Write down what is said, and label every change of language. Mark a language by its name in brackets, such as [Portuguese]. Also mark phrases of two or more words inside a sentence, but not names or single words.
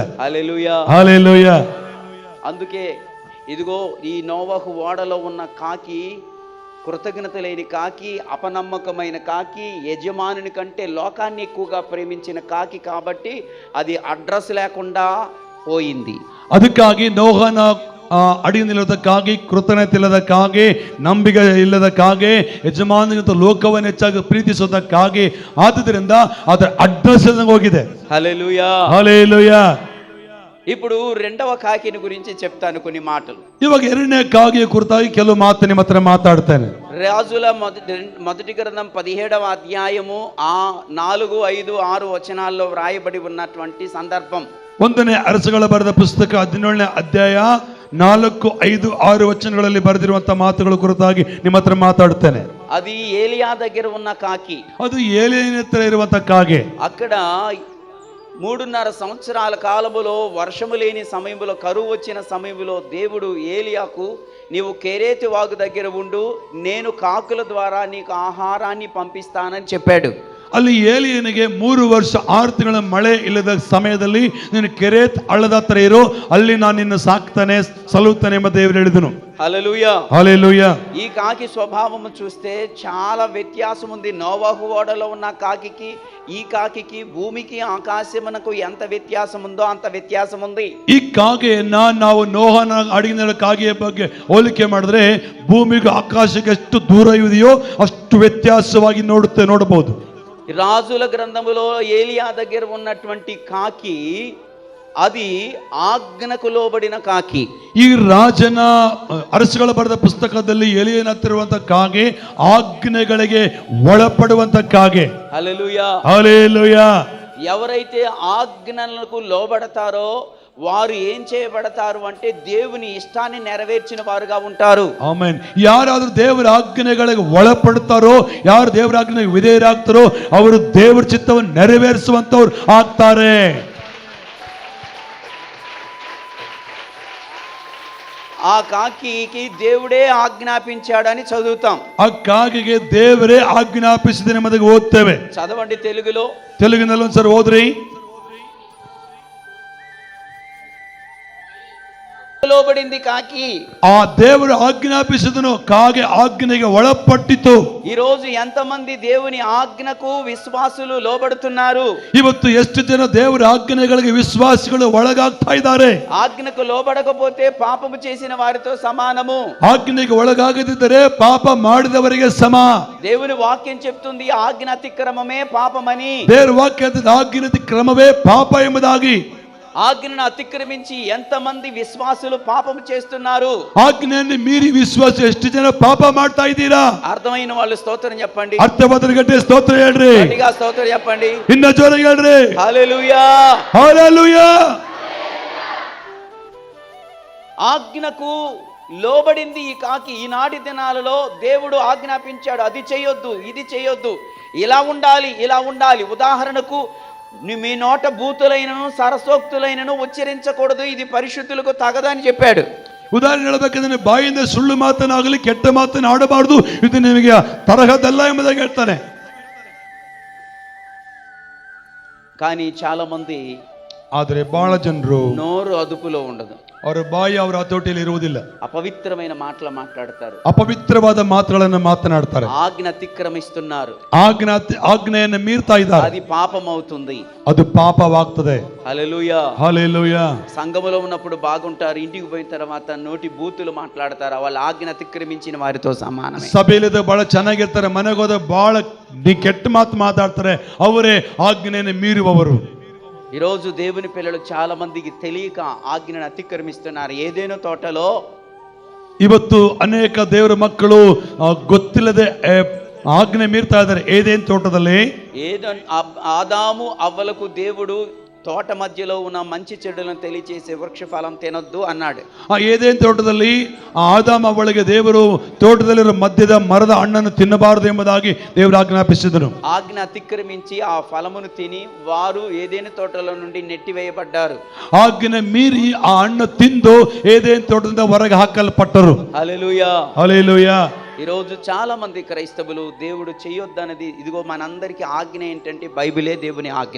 [Telugu] హల్లెలూయా. హల్లెలూయా. అందుకే ఇదిగో ఈ నోవహు ఓడలో ఉన్న కాకి కృతజ్ఞత లేని కాకి, అపనమ్మకమైన కాకి, యజమానుని కంటే లోకాన్ని ఎక్కువగా ప్రేమించిన కాకి కాబట్టి అది అడ్రస్ లేకుండా పోయింది. [Kannada] ಅದಕ್ಕಾಗಿ ನೋಹನ ಅಡಿಯಿಲ್ಲದಕ್ಕಾಗಿ ಕೃತಜ್ಞತೆ ಇಲ್ಲದಕ್ಕಾಗಿ ನಂಬಿಕೆ ಇಲ್ಲದಕ್ಕಾಗಿ ಯಜಮಾನಗಿಂತ ಲೋಕವನ್ನು ಹೆಚ್ಚಾಗಿ ಪ್ರೀತಿಸೋದಕ್ಕಾಗಿ ಆದುದರಿಂದ ಅದರ ಅಡ್ರೆಸ್ ಹೋಗಿದೆ. [Telugu] హల్లెలూయా. హల్లెలూయా. ఇప్పుడు రెండవ కాకిని గురించి చెప్తాను కొన్ని మాటలు. [Kannada] ಇವಾಗ ಎರಡನೇ ಕಾಗಿಯ ಕುರಿತಾಗಿ ಕೆಲವು ಮಾತು ನಿಮ್ಮ ಹತ್ರ ಮಾತಾಡ್ತೇನೆ. [Telugu] రాజుల మొదటి గ్రంథం 17వ అధ్యాయము 4, 5, 6 వచనాల్లో వ్రాయబడి ఉన్నటువంటి సందర్భం. [Kannada] ಒಂದನೇ ಅರಸುಗಳ ಬರೆದ ಪುಸ್ತಕ 17ನೇ ಅಧ್ಯಾಯ 4, 5, 6 ವಚನಗಳಲ್ಲಿ ಬರೆದಿರುವಂತಹ ಮಾತುಗಳ ಕುರಿತಾಗಿ ನಿಮ್ಮ ಹತ್ರ ಮಾತಾಡುತ್ತೇನೆ. [Telugu] అది ఏలియా దగ్గర ఉన్న కాకి. [Kannada] ಅದು ಏಲಿಯನ ಹತ್ರ ಇರುವಂತಹ ಕಾಗೆ. [Telugu] అక్కడ 3.5 సంవత్సరాల కాలములో వర్షము లేని సమయంలో, కరువు వచ్చిన సమయంలో దేవుడు ఏలియాకు నీవు కెరేతు వాగు దగ్గర ఉండు, నేను కాకుల ద్వారా నీకు ఆహారాన్ని పంపిస్తానని చెప్పాడు. [Kannada] ಅಲ್ಲಿ ಏಲಿಯನಿಗೆ 3 ವರ್ಷ 6 ತಿಂಗಳ ಮಳೆ ಇಲ್ಲದ ಸಮಯದಲ್ಲಿ ನೀನು ಕೆರೇತ್ ಹಳ್ಳದ ಹತ್ರ ಇರೋ, ಅಲ್ಲಿ ನಾನು ನಿನ್ನ ಸಾಕ್ತಾನೆ ಸಲುತ್ತಾನೆ ಎಂಬ ದೇವರು ಹೇಳಿದನು. [Telugu] హల్లెలూయా. హల్లెలూయా. ఈ కాకి స్వభావము చూస్తే చాలా వ్యత్యాసం ఉంది. నోవహు ఓడలో ఉన్న కాకికి ఈ కాకికి, భూమికి ఆకాశమునకు ఎంత వ్యత్యాసం ఉందో అంత వ్యత్యాసం ఉంది. [Kannada] ಈ ಕಾಗೆಯನ್ನ ನಾವು ನೋಹನ ಅಡಿಗಿನ ಕಾಗೆಯ ಬಗ್ಗೆ ಹೋಲಿಕೆ ಮಾಡಿದ್ರೆ ಭೂಮಿಗೂ ಆಕಾಶಕ್ಕೆ ಎಷ್ಟು ದೂರ ಇದೆಯೋ ಅಷ್ಟು ವ್ಯತ್ಯಾಸವಾಗಿ ನೋಡಬಹುದು. [Telugu] రాజుల గ్రంథములో ఏలియా దగ్గర ఉన్నటువంటి కాకి అది ಆಜ್ಞೆకు లోబడిన కాకి. [Kannada] ಈ ರಾಜನ ಅರಸುಗಳ ಬರೆದ ಪುಸ್ತಕದಲ್ಲಿ ಎಲಿಯನ ಹತ್ತಿರುವಂತ ಕಾಗೆ ಆಜ್ಞೆಗಳಿಗೆ ಒಳಪಡುವಂತ ಕಾಗೆ. [Telugu] హల్లెలూయా. హల్లెలూయా. ఎవరైతే ఆజ్ఞలకు లోబడతారో వారు ఏం చేయబడతారు అంటే దేవుని ఇష్టాన్ని నెరవేర్చిన వారుగా ఉంటారు. [Kannada] ಆಮೆನ್. ಯಾರಾದರೂ ದೇವರ ಆಜ್ಞೆಗಳಿಗೆ ಒಳಪಡುತ್ತಾರೋ, ಯಾರು ದೇವರ ಆಜ್ಞೆಗೆ ವಿಧೇಯರಾಗ್ತಾರೋ ಅವರು ದೇವರ ಚಿತ್ತವನ್ನು ನೆರವೇರಿಸುವಂತವ್ರು ಆಗ್ತಾರೆ. [Telugu] ఆ కాకికి దేవుడే ఆజ్ఞాపించాడని చదువుతాం. [Kannada] ಆ ಕಾಗೆಗೆ ದೇವರೇ ಆಜ್ಞಾಪಿಸಿದ ಎಂಬುದಾಗಿ ಓದ್ತೇವೆ. [Telugu] చదవండి తెలుగులో. [Kannada] ತೆಲುಗಿನಲ್ಲಿ ಒಂದ್ಸರಿ ಓದ್ರಿ. [Telugu] లోబడింది కాకి. [Kannada] ಆ ದೇವರು ಆಜ್ಞಾಪಿಸಿದನು, ಕಾಗೆ ಆಜ್ಞೆಗೆ ಒಳಪಟ್ಟಿತು. [Telugu] ఈ రోజు ఎంతమంది దేవుని ఆజ్ఞకు విశ్వాసులు లోబడుతున్నారు? [Kannada] ಇವತ್ತು ಎಷ್ಟು ಜನ ದೇವರ ಆಜ್ಞೆಗಳಿಗೆ ವಿಶ್ವಾಸಿಗಳು ಒಳಗಾಗ್ತಾ ಇದ್ದಾರೆ. [Telugu] ఆజ్ఞకు లోబడకపోతే పాపము చేసిన వారితో సమానము. [Kannada] ಆಜ್ಞೆಗೆ ಒಳಗಾಗದಿದ್ದರೆ ಪಾಪ ಮಾಡಿದವರಿಗೆ ಸಮ. [Telugu] దేవుని వాక్యం చెప్తుంది ఆజ్ఞ అతిక్రమమే పాపమని. [Kannada] ದೇವರ ವಾಕ್ಯದ ಆಜ್ಞೆ ಕ್ರಮವೇ ಪಾಪ ಎಂಬುದಾಗಿ. [Telugu] ఆజ్ఞను అతిక్రమించి ఎంతమంది విశ్వాసులు పాపము చేస్తున్నారు? [Kannada] ಆಜ್ಞೆಯನ್ನು ಮೀರಿ ವಿಶ್ವಾಸ ಎಷ್ಟು ಜನ ಪಾಪ ಮಾಡ್ತಾ ಇದ್ದೀರಾ? [Telugu] అర్థమైన వాళ్ళు స్తోత్రం చెప్పండి. [Kannada] ಅರ್ಥವಾದ ಗಂಟೆ ಸ್ತೋತ್ರ ಹೇಳ್ರಿ. [Telugu] గట్టిగా స్తోత్రం చెప్పండి. [Kannada] ಇನ್ನ ಜೋರಾಗಿ ಹೇಳ್ರಿ. [Telugu] హల్లెలూయా. హల్లెలూయా. ఆజ్ఞకు లోబడింది ఈ కాకి. ఈనాటి దినాలలో దేవుడు ఆజ్ఞాపించాడు, అది చేయొద్దు, ఇది చేయొద్దు, ఇలా ఉండాలి, ఇలా ఉండాలి. ఉదాహరణకు మీ నోట బూతులైనను సరసోక్తులైనను ఉచ్చరించకూడదు, ఇది పరిశుద్ధులకు తగదని చెప్పాడు. [Kannada] ಉದಾಹರಣೆ ಹೇಳಬೇಕಂದ್ರೆ ಬಾಯಿಂದ ಸುಳ್ಳು ಮಾತನಾಗಲಿ ಕೆಟ್ಟ ಮಾತನ್ನು ಆಡಬಾರದು, ಇದು ನಿಮಗೆ ತರಹದಲ್ಲ ಎಂಬುದಾಗಿ ಹೇಳ್ತಾನೆ. [Telugu] కానీ చాలా మంది [Kannada] ಆದರೆ ಬಹಳ ಜನರು [Telugu] నోరు అదుపులో ఉండదు, [Kannada] ಅವರ ಬಾಯಿ ಅವರ ಹತೋಟಿಯಲ್ಲಿ ಇರುವುದಿಲ್ಲ, [Telugu] అపవిత్రమైన మాటలు మాట్లాడతారు, [Kannada] ಅಪವಿತ್ರವಾದ ಮಾತುಗಳನ್ನು ಮಾತನಾಡ್ತಾರೆ, [Telugu] ఆజ్ఞ అతిక్రమిస్తున్నారు, [Kannada] ಆಜ್ಞೆಯನ್ನು ಮೀರ್ತಾ ಇದ್ದಾರೆ. [Telugu] అది పాపం అవుతుంది, [Kannada] ಅದು ಪಾಪವಾಗ್ತದೆ. [Telugu] హల్లెలూయా. హల్లెలూయా. సంఘములో ఉన్నప్పుడు బాగుంటారు, ఇంటికి పోయిన తర్వాత నోటి బూతులు మాట్లాడతారు, వాళ్ళ ఆజ్ఞ అతిక్రమించిన వారితో సమానమే. [Kannada] ಸಭೆಯಲ್ಲಿ ಬಹಳ ಚೆನ್ನಾಗಿರ್ತಾರೆ, ಮನೆಗೆ ಹೋದ ಬಹಳ ಕೆಟ್ಟ ಮಾತು ಮಾತಾಡ್ತಾರೆ, ಅವರೇ ಆಜ್ಞೆಯನ್ನು ಮೀರುವವರು. [Telugu] ఈరోజు దేవుని పిల్లలు చాలా మందికి తెలియక ఆజ్ఞను అతిక్రమిస్తున్నారు. ఏదేనో తోటలో [Kannada] ಇವತ್ತು ಅನೇಕ ದೇವರ ಮಕ್ಕಳು ಗೊತ್ತಿಲ್ಲದೆ ಆಜ್ಞೆ ಮೀರ್ತಾ ಇದ್ದಾರೆ. ಏದೇನ್ ತೋಟದಲ್ಲಿ [Telugu] ఆదాము అవ్వలకు దేవుడు తోట మధ్యలో ఉన్న మంచి చెడులను తెలియచేసే వృక్ష ఫలం తినొద్దు అన్నాడు. [Kannada] ಆ ಏದೇನ್ ತೋಟದಲ್ಲಿ ಆದಾಮ ಅವಳಿಗೆ ದೇವರು ತೋಟದಲ್ಲಿರೋ ಮಧ್ಯದ ಮರದ ಹಣ್ಣನ್ನು ತಿನ್ನಬಾರದು ಎಂಬುದಾಗಿ ದೇವರು ಆಜ್ಞಾಪಿಸಿದನು. [Telugu] ఆజ్ఞ అతిక్రమించి ఆ ఫలమును తిని వారు ఏదేని తోటలో నుండి నెట్టివేయబడ్డారు. [Kannada] ಆಜ್ಞೆ ಮೀರಿ ಆ ಹಣ್ಣು ತಿಂದು ಏದೇನ್ ತೋಟದಿಂದ ಹೊರಗೆ ಹಾಕಲ್ಪಟ್ಟರು. [Telugu] హల్లెలూయా హల్లెలూయా. ఈరోజు చాలా మంది క్రైస్తవులు దేవుడు చేయొద్దన్నది ఇదిగో మనందరికీ ఆజ్ఞ ఏంటంటే బైబిలే దేవుని ఆజ్ఞ.